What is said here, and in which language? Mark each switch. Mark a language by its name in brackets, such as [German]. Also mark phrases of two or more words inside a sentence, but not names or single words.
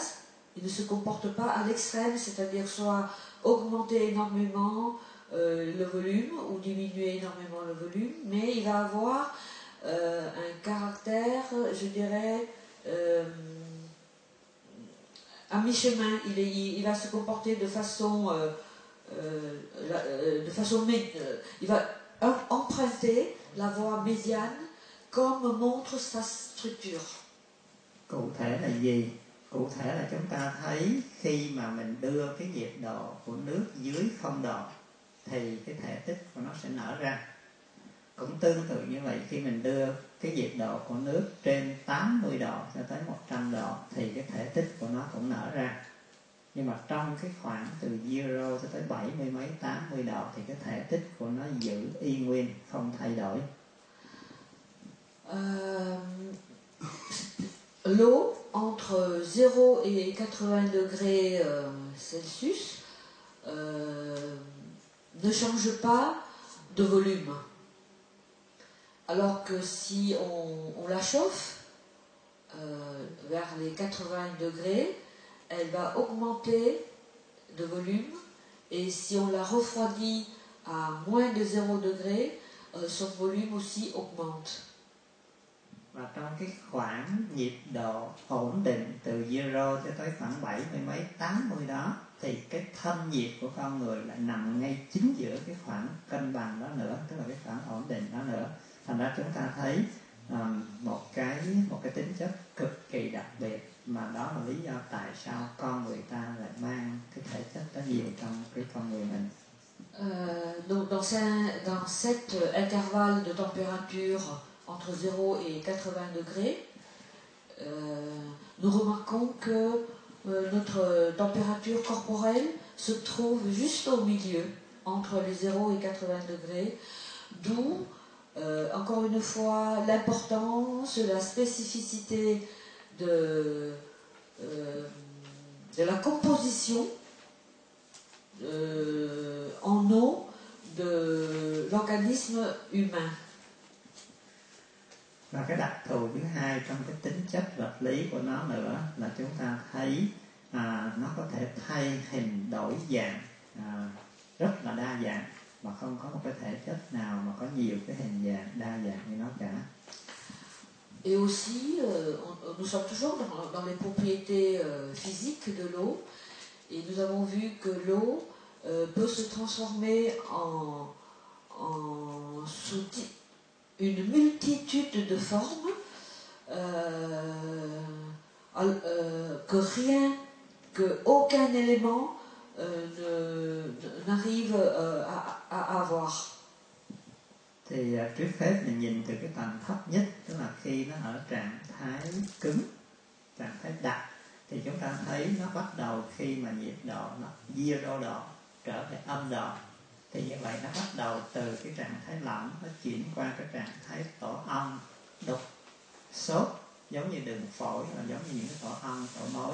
[French] Il ne se comporte pas à l'extrême, c'est-à-dire soit augmenter énormément le volume ou diminuer énormément le volume, mais il va avoir un caractère, je dirais, à mi-chemin. Il va se comporter de façon il va emprunter la voie médiane comme montre sa structure. [Vietnamese] Cụ thể là gì? Cụ thể là chúng ta thấy khi mà mình đưa cái nhiệt độ của nước dưới 0 độ thì cái thể tích của nó sẽ nở ra. Cũng tương tự như vậy, khi mình đưa cái nhiệt độ của nước trên 80 độ cho tới 100 độ thì cái thể tích của nó cũng nở ra. Nhưng mà trong cái khoảng từ 0 cho tới 70 mấy 80 độ thì cái thể tích của nó giữ y nguyên, không thay đổi. [French] L'eau entre 0 et 80 degrés Celsius ne change pas de volume. Alors que si on la chauffe vers les 80 degrés, elle va augmenter de volume, et si on la refroidit à moins de 0 degré, son volume aussi augmente. [Vietnamese] Và trong cái khoảng nhiệt độ ổn định từ 0 cho tới khoảng 70 mấy 80 đó thì cái thân nhiệt của con người lại nằm ngay chính giữa cái khoảng cân bằng đó nữa, tức là cái khoảng ổn định đó nữa. Thành ra chúng ta thấy một cái tính chất cực kỳ đặc biệt, mà đó là lý do tại sao con người ta lại mang cái thể chất đó nhiều trong cái con người mình. [French] Donc dans cet intervalle de température entre 0 et 80 degrés, nous remarquons que notre température corporelle se trouve juste au milieu, entre les 0 et 80 degrés, d'où, encore une fois, l'importance, la spécificité c'est la composition en eau de l'organisme humain. [Vietnamese] Và cái đặc thù thứ hai trong cái tính chất vật lý của nó nữa là chúng ta thấy nó có thể thay hình đổi dạng rất là đa dạng, mà không có một cái thể chất nào mà có nhiều cái hình dạng đa dạng như nó cả. [French] Et aussi, nous sommes toujours dans les propriétés physiques de l'eau, et nous avons vu que l'eau peut se transformer sous une multitude de formes qu'aucun élément n'arrive à avoir. [Vietnamese] Thì trước hết mình nhìn từ cái tầng thấp nhất, tức là khi nó ở trạng thái cứng, trạng thái đặc, thì chúng ta thấy nó bắt đầu khi mà nhiệt độ nó zero độ trở về âm độ. Thì như vậy nó bắt đầu từ cái trạng thái lỏng, nó chuyển qua cái trạng thái tổ ong, đục, sốt, giống như đường phổi, là giống như những cái tổ ong, tổ mối.